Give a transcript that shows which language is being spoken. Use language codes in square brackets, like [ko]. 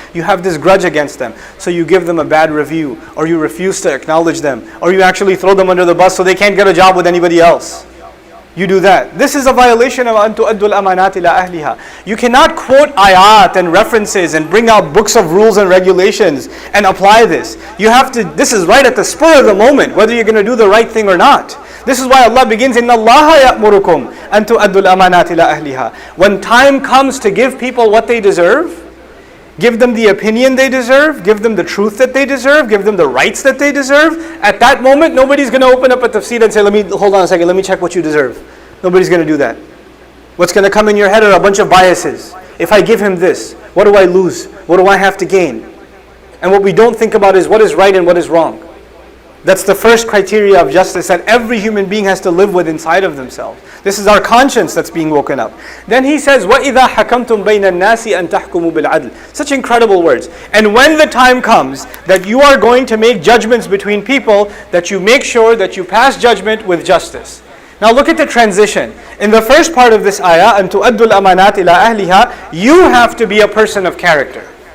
[en] You have this grudge against them. So you give them a bad review, or you refuse to acknowledge them, or you actually throw them under the bus so they can't get a job with anybody else. You do that. This is a violation of [ar] أَن تُؤَدُّوا الْأَمَانَاتِ إِلَىٰ أَهْلِهَا. [en] You cannot quote ayat and references and bring out books of rules and regulations and apply this. You have to, this is right at the spur of the moment, whether you're going to do the right thing or not. This is why Allah begins, [ar] إِنَّ اللَّهَ يَأْمُرُكُمْ أَن تُؤَدُّوا الْأَمَانَاتِ إِلَىٰ أَهْلِهَا. [en] When time comes to give people what they deserve, give them the opinion they deserve, give them the truth that they deserve, give them the rights that they deserve. At that moment, nobody's going to open up a tafsir and say, hold on a second, let me check what you deserve. Nobody's going to do that. What's going to come in your head are a bunch of biases. If I give him this, what do I lose? What do I have to gain? And what we don't think about is what is right and what is wrong. That's the first criteria of justice that every human being has to live with inside of themselves. This is our conscience that's being woken up. Then he says, [ar] وَإِذَا حَكَمْتُمْ بَيْنَ النَّاسِ أَن تَحْكُمُوا بِالْعَدْلِ. [en] Such incredible words. And when the time comes that you are going to make judgments between people, that you make sure that you pass judgment with justice. Now look at the transition. In the first part of this ayah, [ar] أَن تُؤَدُّوا الْأَمَانَاتِ إِلَىٰ أَهْلِهَا, [en] you have to be a person of character.